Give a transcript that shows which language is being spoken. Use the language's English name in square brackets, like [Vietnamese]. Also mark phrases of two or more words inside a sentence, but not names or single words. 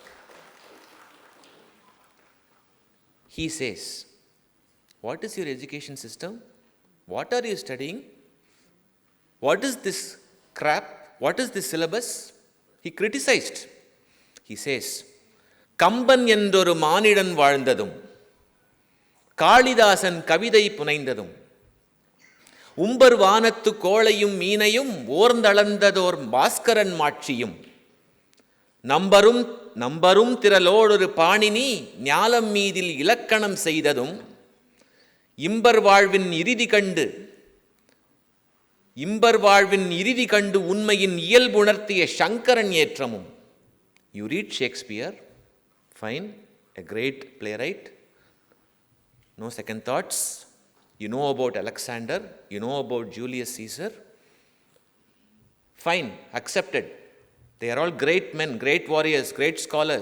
[English] He says, what is your education system? What are you studying? What is this crap? What is this syllabus? He criticized. He says, [Tamil] கம்பன் என்றொரு மானிடன் வாழ்ந்ததும் காளிதாசன் கவிதை புனைந்ததும் உம்பர் வானத்து கோளையும் மீனையும் ஓர்ந்தளந்ததோர் பாஸ்கரன் மாட்சியும் நம்பரும் திரளோடொரு பாணினி ஞாலம் மீதில் இலக்கணம் செய்ததும் இம்பர் வாழ்வின் இறுதி கண்டு உண்மையின் இயல்புணர்த்திய சங்கரன் ஏற்றமும். [English] You read Shakespeare, fine, a great playwright, no second thoughts. You know about Alexander, you know about Julius Caesar, fine, accepted. They are all great men, great warriors, great scholars.